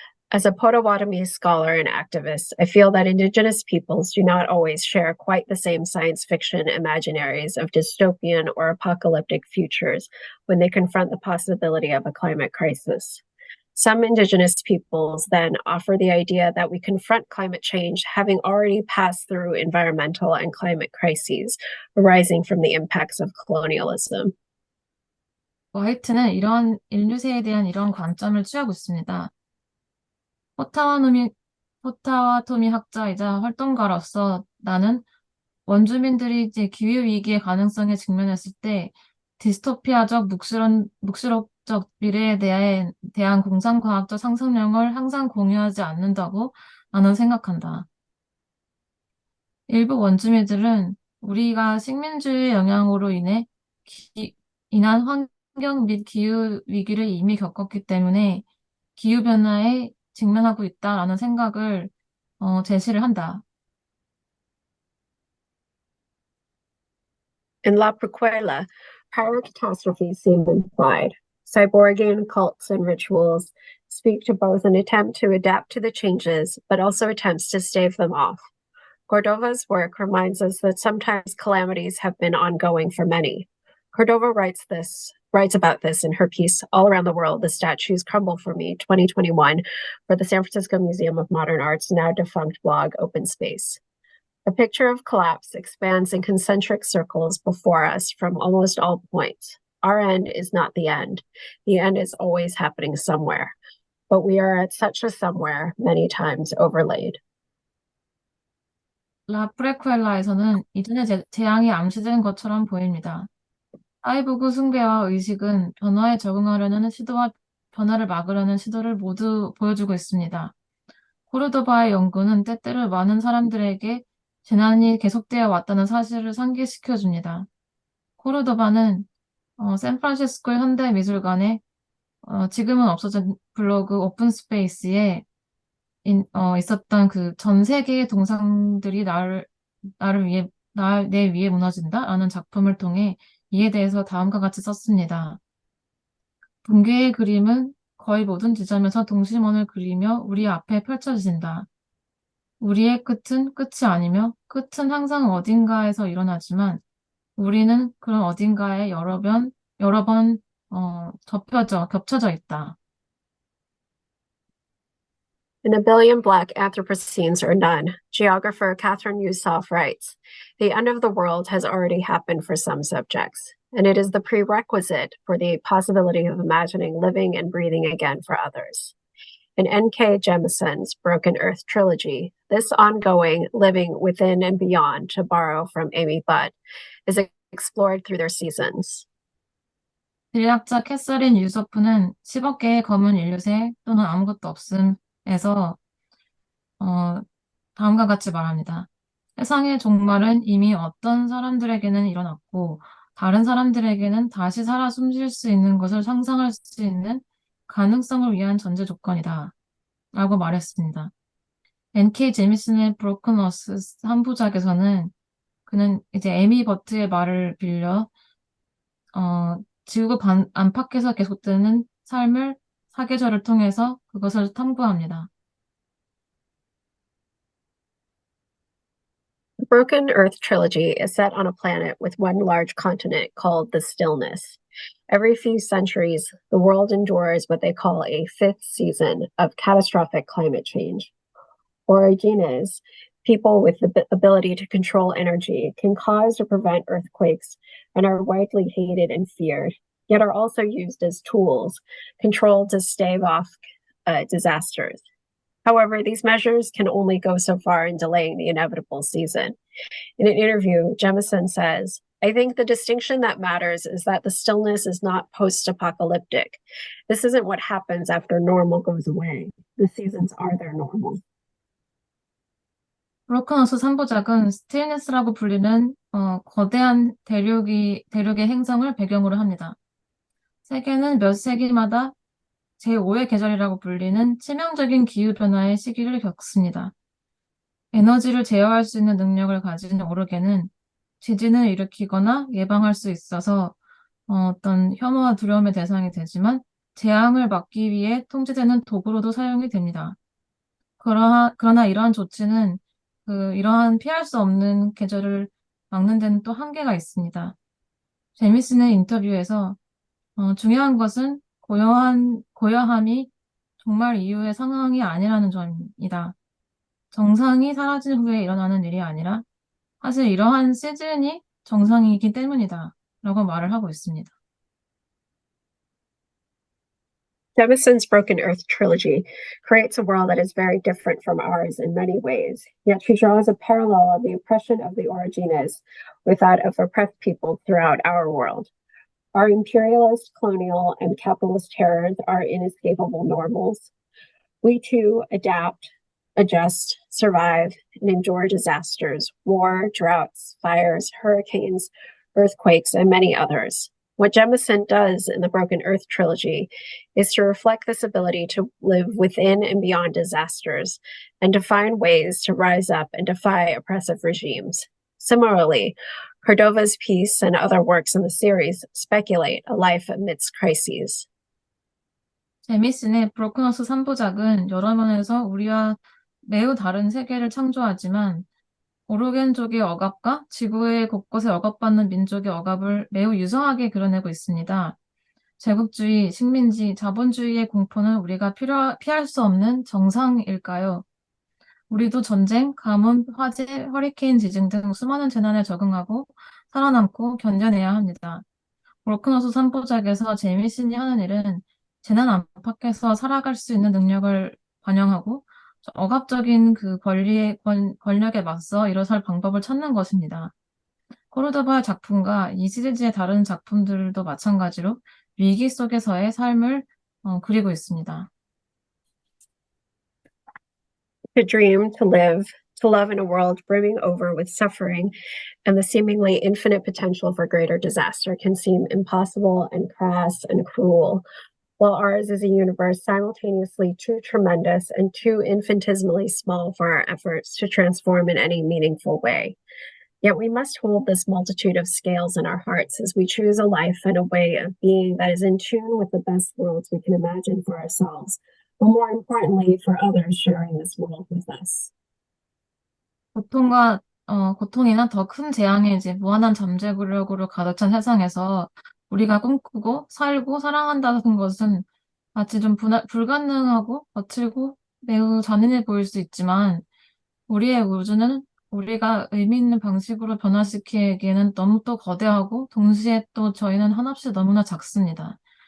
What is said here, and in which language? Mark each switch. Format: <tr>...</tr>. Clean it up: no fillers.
<en>As a Potawatomi scholar and activist, I feel that Indigenous peoples do not always share quite the same science fiction imaginaries of dystopian or apocalyptic futures when they confront the possibility of a climate crisis. Some Indigenous peoples then offer the idea that we confront climate change having already passed through environmental and climate crises arising from the impacts of colonialism.</en> <ko>화이트는 이런 인류세에 대한 이런 관점을 취하고 있습니다. 포타와토미 학자이자 활동가로서 나는 원주민들이 이제 기후위기의 가능성에 직면했을 때 디스토피아적 묵시록적 미래에 대한 공상과학적 상상력을 항상 공유하지 않는다고 나는 생각한다. 일부 원주민들은 우리가 식민주의 영향으로 인한 환경 및 기후 위기를 이미 겪었기 때문에 기후변화에 직면하고 있다라는 생각을 제시를 한다.</ko> <en>In La Prequela, prior catastrophes seem implied. Cyborgian cults and rituals speak to both an attempt to adapt to the changes, but also attempts to stave them off. Cordova's work reminds us that sometimes calamities have been ongoing for many. Cordova writes about this in her piece, All Around the World, The Statues Crumble for Me, 2021, for the San Francisco Museum of Modern Art's now defunct blog, Open Space. A picture of collapse expands in concentric circles before us from almost all points. Our end is not the end. The end is always happening somewhere. But we are at such a somewhere many times overlaid.</en> <ko>라프레쿠엘라에서는 이전의 재앙이 암시된 것처럼 보입니다. 사이보그 숭배와 의식은 변화에 적응하려는 시도와 변화를 막으려는 시도를 모두 보여주고 있습니다. 코르도바의 연구는 때때로 많은 사람들에게 재난이 계속되어 왔다는 사실을 상기시켜줍니다. 코르도바는 샌프란시스코 현대미술관에 지금은 없어진 블로그 오픈스페이스에 있었던 그 전 세계의 동상들이 내 위에 무너진다라는 작품을 통해 이에 대해서 다음과 같이 썼습니다. 붕괴의 그림은 거의 모든 지점에서 동심원을 그리며 우리 앞에 펼쳐진다. 우리의 끝은 끝이 아니며 끝은 항상 어딘가에서 일어나지만 우리는 그런 어딘가에 여러 번 겹쳐져 있다.</ko> <en>In A Billion Black Anthropocenes or None, geographer Catherine Yusof writes, the end of the world has already happened for some subjects, and it is the prerequisite for the possibility of imagining living and breathing again for others. In N.K. Jemison's Broken Earth trilogy, this ongoing living within and beyond, to borrow from Amy Budd, is explored through their seasons.</en> <ko>인류학자 캐서린 유소프는 10억 개의 검은 인류세 또는 아무것도 없음에서 다음과 같이 말합니다. 세상의 종말은 이미 어떤 사람들에게는 일어났고 다른 사람들에게는 다시 살아 숨쉴 수 있는 것을 상상할 수 있는 가능성을 위한 전제 조건이다. 라고 말했습니다. N.K. 제미신의 브로큰 어스 3부작에서는 그는 이제 에미 버트의 말을 빌려 지구가 안팎에서 계속되는 삶을 사계절을 통해서 그것을 탐구합니다.</ko> <en>The Broken Earth trilogy is set on a planet with one large continent called the Stillness. Every few centuries, the world endures what they call a fifth season of catastrophic climate change. Origines, people with the ability to control energy, can cause or prevent earthquakes and are widely hated and feared, yet are also used as tools, controlled to stave off disasters. However, these measures can only go so far in delaying the inevitable season. In an interview, Jemison says, I think the distinction that matters is that the stillness is not post-apocalyptic. This isn't what happens after normal goes away. The seasons are their normal.</en> <ko>브로큰 어스 3부작은 스틸니스라고 불리는 거대한 대륙의 행성을 배경으로 합니다. 세계는 몇 세기마다 제5의 계절이라고 불리는 치명적인 기후변화의 시기를 겪습니다. 에너지를 제어할 수 있는 능력을 가진 오르게는 지진을 일으키거나 예방할 수 있어서 어떤 혐오와 두려움의 대상이 되지만 재앙을 막기 위해 통제되는 도구로도 사용이 됩니다. 그러나 이러한 조치는 이러한 피할 수 없는 계절을 막는 데는 또 한계가 있습니다. 제미신의 인터뷰에서 중요한 것은 고요함이 정말 이유의 상황이 아니라는 점이다. 정상이 사라진 후에 일어나는 일이 아니라 사실 이러한 시즌이 정상이기 때문이다. 라고 말을 하고 있습니다.</ko> <en>Jemison's Broken Earth trilogy creates a world that is very different from ours in many ways, yet she draws a parallel of the oppression of the Origines with that of oppressed people throughout our world. Our imperialist, colonial, and capitalist terrors are inescapable normals. We too adapt, adjust, survive, and endure disasters, war, droughts, fires, hurricanes, earthquakes, and many others. What Jemison does in the Broken Earth trilogy is to reflect this ability to live within and beyond disasters and to find ways to rise up and defy oppressive regimes. Similarly, Cordova's piece and other works in the series speculate a life amidst crises.</en> <ko>제미신의 브로큰어스 3부작은 여러 면에서 우리와 매우 다른 세계를 창조하지만 오르겐족의 억압과 지구의 곳곳에 억압받는 민족의 억압을 매우 유성하게 그려내고 있습니다. 제국주의, 식민지, 자본주의의 공포는 우리가 피할 수 없는 정상일까요? 우리도 전쟁, 가뭄, 화재, 허리케인 지진 등 수많은 재난에 적응하고 살아남고 견뎌내야 합니다. 브로큰어스 3부작에서 제미신이 하는 일은 재난 안팎에서 살아갈 수 있는 능력을 반영하고 억압적인 권력에 맞서 일어설 방법을 찾는 것입니다. 코르도바의 작품과 이 시리즈의 다른 작품들도 마찬가지로 위기 속에서의 삶을 그리고 있습니다.</ko> <en>To dream, to live, to love in a world brimming over with suffering and the seemingly infinite potential for greater disaster can seem impossible and crass and cruel, while ours is a universe simultaneously too tremendous and too infinitesimally small for our efforts to transform in any meaningful way. Yet we must hold this multitude of scales in our hearts as we choose a life and a way of being that is in tune with the best worlds we can imagine for ourselves, but more importantly, for others sharing this world with us.</en> <ko>고통이나 더 큰 재앙의 이제 무한한 잠재력으로 가득 찬 세상에서 우리가 꿈꾸고 살고 사랑한다는 것은 마치 좀 불가능하고 거칠고 매우 잔인해 보일 수 있지만 우리의 우주는 우리가 의미 있는 방식으로 변화시키기에는 너무 또 거대하고 동시에 또 저희는 한없이 너무나 작습니다.</ko>